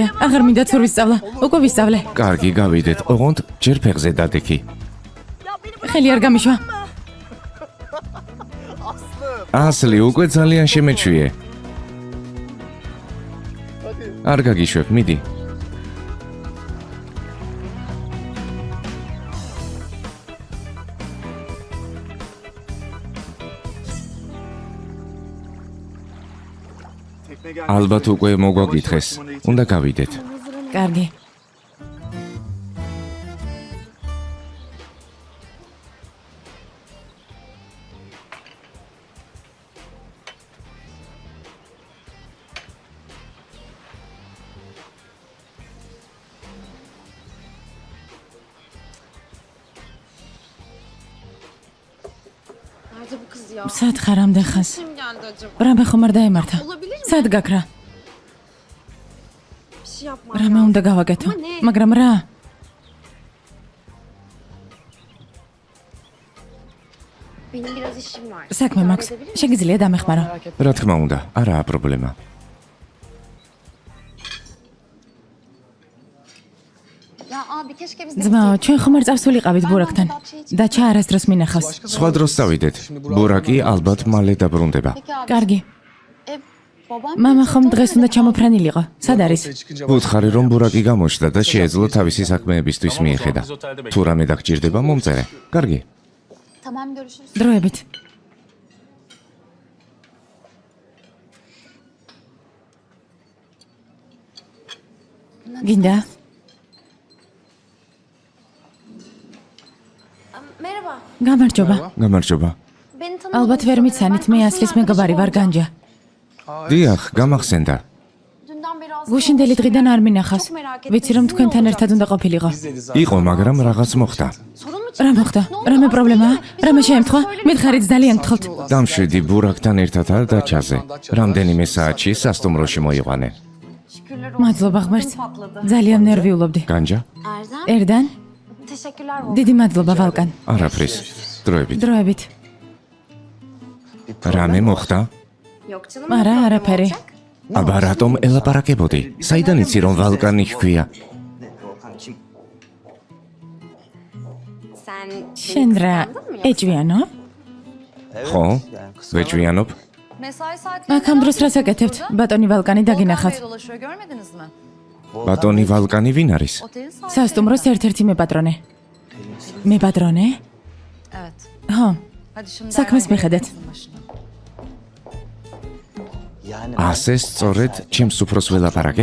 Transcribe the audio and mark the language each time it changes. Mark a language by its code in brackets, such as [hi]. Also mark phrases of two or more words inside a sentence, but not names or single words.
[ka] აღარ მინდა ცურვის სწავლა. უკვე ვისწავლე. კარგი, გავიდეთ. ოღონდ ჯერ ფეხზე დადექი. ხელი არ გამიშვა. ასლი, უკვე ძალიან შემეჩვიე. არ გაგიშვებ, მიდი. [tr] Tekne gelmiş. [ka] ალბათ უკვე მოგვაგითხეს. უნდა გავიდეთ. კარგი. [tr] Nerede bu kız ya? [ka] სად ხარ ამდენ ხანს? [tr] Kim geldi acaba? [ka] რამე ხომ არ დაემართა? [tr] Olabilir mi? [ka] სად გაქრა? [tr] Bir şey yapma. [ka] რამე უნდა გავაკეთო? [tr] Ama ne? [ka] მაგრამ რა? [tr] Benim biraz işim var. [ka] საქმე [tr] İdare [ka] მაქვს. [tr] edebilir misin? [ka] შეგიძლია დამეხმარო. რა თქმა უნდა, არაა პრობლემა. [tr] Ya abi keşke biz [ka] ძმაო, ჩვენ ხომ არ წავსულიყავით ბურაკთან. დაჩა არასდროს მინახავს. სხვა დროს წავიდეთ. ბურაკი ალბათ მალე დაბრუნდება. [tr] Peki abi. [ka] კარგი. [tr] Babam [ka] მამა ხომ დღეს უნდა ჩამოფრენილიყო. სად არის? ვუთხარი რომ ბურაკი გამოჩნდა და შეეძლო თავისი საქმეებისთვის მიეხედა. თუ რამე დაგჭირდება, მომწერე. კარგი. [tr] tamam görüşürüz. [ka] დროებით. გინდა? [tr] Merhaba. [ka] გამარჯობა. გამარჯობა. [tr] Beni tanımadınız. [ka] ალბათ ვერ მიცანით, მე ასლის მეგობარი ვარ განჯა. დიახ, გამახსენდა. [tr] Dünden beri aslında [ka] გუშინდელი დღიდან არ მინახავს. [tr] Çok merak ettim. [ka] ვიცი რომ თქვენთან ერთად უნდა ყოფილიყო. იყო, მაგრამ რაღაც მოხდა. [tr] Sorun mu [ka] რა მოხდა? რამე პრობლემაა? რამე შეემთხვა? მითხარით ძალიან გთხოვთ. დამშვიდი ბურაკთან ერთადაა დაჩაზე. რამდენიმე საათში სასტუმროში მოიყვანე. [tr] Şükürler olsun. [ka] მადლობა ღმერთს. [tr] Patladı. [ka] ძალიან ნერვიულობდი. განჯა? Erdem. ერდან, [tr] Teşekkürler Volkan. [ka] დიდი მადლობა ვალკან. არაფრის. დროებით. დროებით. რამე მოხდა? [tr] Yok canım. [ka] არა, [tr] ne problem [ka] არაფერი. [tr] olacak? [ka] აბა რატომ ელაპარაკებოდი? საიდან იცი რომ ვალკანი ჰქვია? [tr] Sen [ka] შენ რა ეჭვიანო? ხო? ვეჭვიანობ? [tr] Mesai saatleri [ka] აქ ამ დროს რას აკეთებთ? ბატონი ვალკანი დაგინახავთ. [tr] dolaşıyor görmediniz mi? [ka] ბატონი ვალკანი ვინ არის? [tr] Otelin sahibi. [ka] სასტუმროს ერთ-ერთი მეპატრონე. მეპატრონე? [tr] Evet. [ka] ხო, [tr] Hadi şimdi [ka] საქმეს [tr] derhal [ka] მიხედეთ. [tr] gelin başına. [ka] ასე სწორედ ჩემს უფროს ველაპარაკე?